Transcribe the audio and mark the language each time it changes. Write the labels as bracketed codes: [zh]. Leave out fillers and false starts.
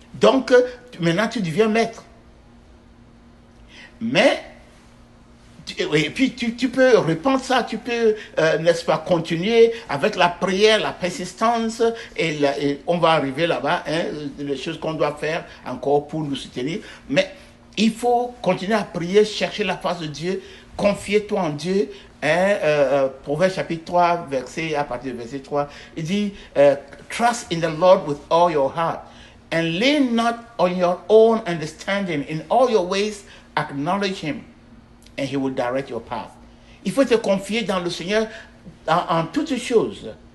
[fr] Donc, maintenant, tu deviens maître. Mais, et puis tu peux répandre ça, tu peux, n'est-ce pas, continuer avec la prière, la persistance, et on va arriver là-bas, hein, les choses qu'on doit faire encore pour nous soutenir. Mais il faut continuer à prier, chercher la face de Dieu, confier-toi en Dieu. Hein, Proverbe chapitre 3, à partir du verset 3, il dit, [en] trust in the Lord with all your heart, and lean not on your own understanding, in all your ways acknowledge him, and he will direct your path. [fr] Il faut te confier dans le Seigneur en toutes choses.